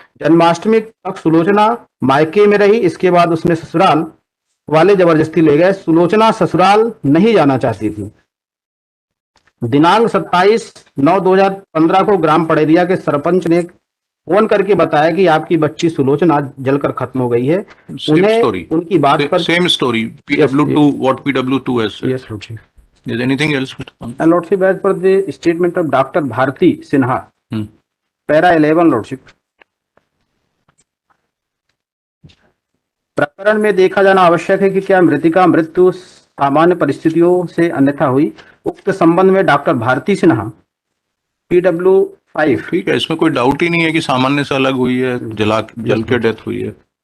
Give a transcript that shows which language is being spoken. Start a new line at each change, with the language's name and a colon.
Hindi: जन्माष्टमी तक सुलोचना मायके में रही। इसके बाद उसने ससुराल वाले जबरदस्ती ले गए। सुलोचना ससुराल नहीं जाना चाहती थी। दिनांक 27/9/2015 को ग्राम पड़रिया के सरपंच ने फोन करके बताया कि आपकी बच्ची सुलोचना जलकर खत्म हो गई है। उन्हें उनकी बात पर
English: Same story PW2 what PW2 has said. Yes, Lordship. Is anything else? And Lordship, as per the statement of Dr. Bharti Sinha, Para 11, Lordship.
Hindi: प्रकरण में देखा जाना आवश्यक है कि क्या मृतिका मृत्यु सामान्य परिस्थितियों से अन्यथा हुई। उक्त संबंध में डॉक्टर भारती सिन्हा PW5। ठीक है, इसमें कोई डाउट ही नहीं है कि सामान्य से अलग हुई है, जल के डेथ हुई है।